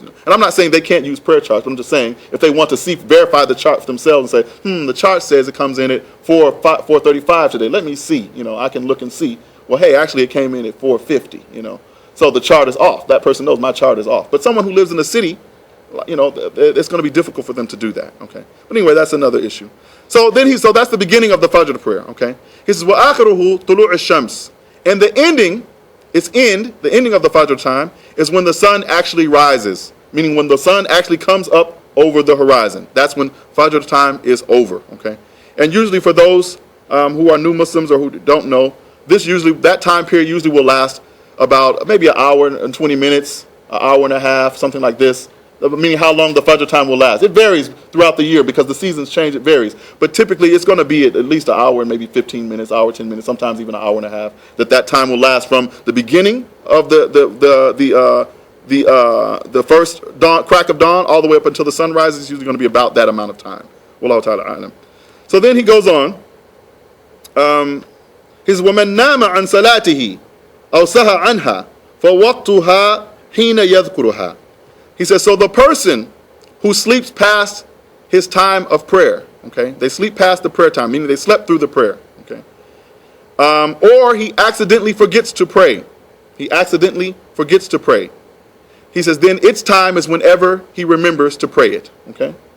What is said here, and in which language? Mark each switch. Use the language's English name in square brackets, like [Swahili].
[English] And I'm not saying they can't use prayer charts, but I'm just saying if they want to verify the chart for themselves and say, the chart says it comes in at 4:35 today. Let me see. I can look and see. Well, hey, actually it came in at 4:50. So the chart is off. That person knows my chart is off. But someone who lives in the city, it's going to be difficult for them to do that. Okay. But anyway, that's another issue. So that's the beginning of the Fajr prayer. Okay. He says, [Arabic] وَآخِرُهُ طُلُوعِ الشَّمْسِ. [English] And the ending of the Fajr time is when the sun actually rises, meaning when the sun actually comes up over the horizon. That's when Fajr time is over. Okay. And usually for those who are new Muslims or who don't know, that time period usually will last about maybe an hour and 20 minutes, an hour and a half, something like this. Meaning how long the Fajr time will last. It varies throughout the year because the seasons change, it varies. But typically it's going to be at least an hour and maybe 15 minutes, hour, 10 minutes, sometimes even an hour and a half, that time will last from the beginning of the first crack of dawn all the way up until the sun rises. It's usually going to be about that amount of time. Wallahu ta'ala a'lam. So then he goes on. He says, [Arabic] وَمَنْ نَامَ عَنْ صَلَاتِهِ أَوْ سَهَى عَنْهَا فَوَقْتُهَا حِينَ يَذْكُرُهَا. [English] He says, so the person who sleeps past his time of prayer, okay, they sleep past the prayer time, meaning they slept through the prayer, okay, or he accidentally forgets to pray. He accidentally forgets to pray. He says, then its time is whenever he remembers to pray it, okay.